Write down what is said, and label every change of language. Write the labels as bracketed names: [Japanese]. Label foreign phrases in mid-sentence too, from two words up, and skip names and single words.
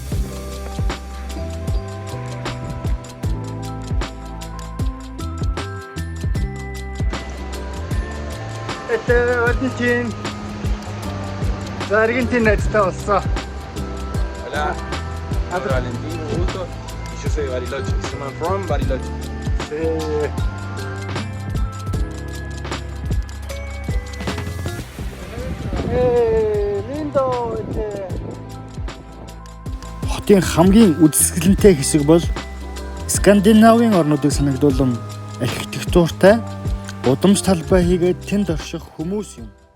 [Russian] Это Валентин. [Mongolian] За, Аргентин найзтай болсон. [Spanish] Hola, I'm Valentín, un gusto. Y yo soy de Bariloche. [English] I'm from Bariloche. [Mongolian] Хотын хамгийн үзэсгэлэнтэй хэсэг бол Скандинавын орнуудыг санагдуулан архитектуртай удамж талбай хийгээд тэнд орших хүмүүс юм.